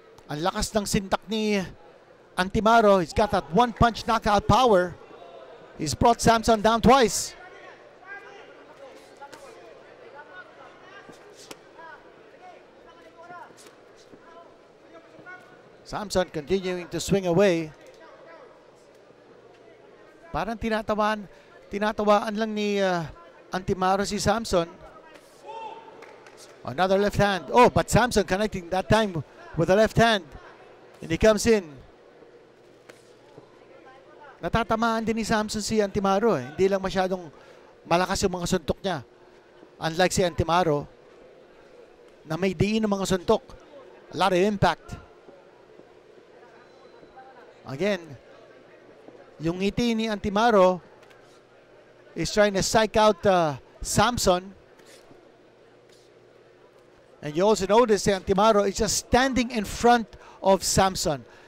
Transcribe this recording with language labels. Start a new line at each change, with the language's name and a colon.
Filipino: Ang lakas ng sintak ni Antimaro.
English: He's got that one-punch knockout power. He's brought Samson down twice. Samson continuing to swing away.
Filipino: Parang tinatawaan lang ni Antimaro si Samson.
English: Another left hand. Oh, but Samson connecting that time with the left hand. And he comes in.
Filipino: Natatamaan din ni Samson si Antimaro. Hindi lang masyadong malakas yung mga suntok niya. Unlike si Antimaro, na may diin ng mga suntok.
English: A lot of impact. Again,
Filipino: yung ngiti ni
English: Antimaro is trying to psych out Samson. And you also notice si Antimaro is just standing in front of Samson.